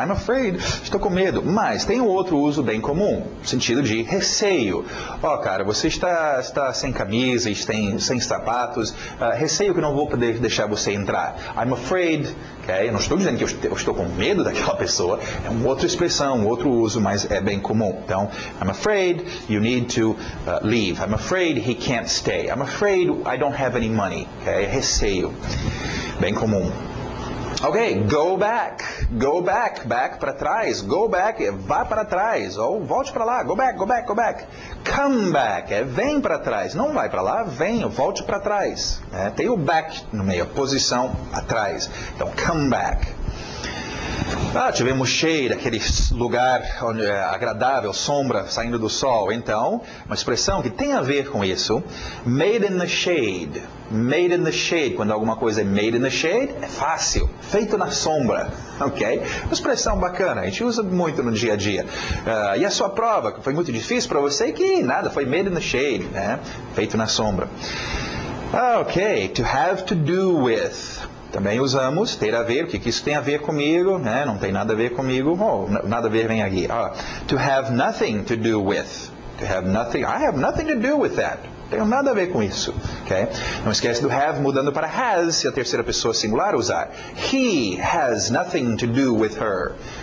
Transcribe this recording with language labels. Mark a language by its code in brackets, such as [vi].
[en] I'm afraid, [pt] estou com medo. Mas tem um outro uso bem comum, no sentido de receio. Cara, você está sem camisa, sem sapatos, receio que não vou poder deixar você entrar. [en] I'm afraid, [pt] okay? Eu não estou dizendo que eu estou com medo daquela pessoa, é uma outra expressão, um outro uso, mas é bem comum. [en] Então, I'm afraid you need to leave. I'm afraid he can't stay. I'm afraid I don't have any money. [pt] Okay? Receio. Bem comum. Ok, [en] go back, [pt] back para trás, go back, vá para trás, ou volte para lá, go back, [en] come back, [pt] vem para trás, não vai para lá, vem, volte para trás, tem o back no meio, posição atrás, então come back. Tivemos shade, aquele lugar onde é agradável, sombra saindo do sol. Então, uma expressão que tem a ver com isso, [en] made in the shade. Made in the shade, [pt] quando alguma coisa é [en] made in the shade, [pt] é fácil, feito na sombra, ok? Uma expressão bacana, a gente usa muito no dia a dia. E a sua prova, foi muito difícil para você? Que nada, foi [en] made in the shade, [pt] né? Feito na sombra. Ok, [en] to have to do with. [pt] Também usamos ter a ver, o que isso tem a ver comigo, né? Não tem nada a ver comigo, nada a ver vem aqui. [en] To have nothing to do with. To have nothing, I have nothing to do with that. [pt] Tenho nada a ver com isso. Okay? Não esquece do have mudando para has, se a terceira pessoa singular usar. [en] He has nothing to do with her.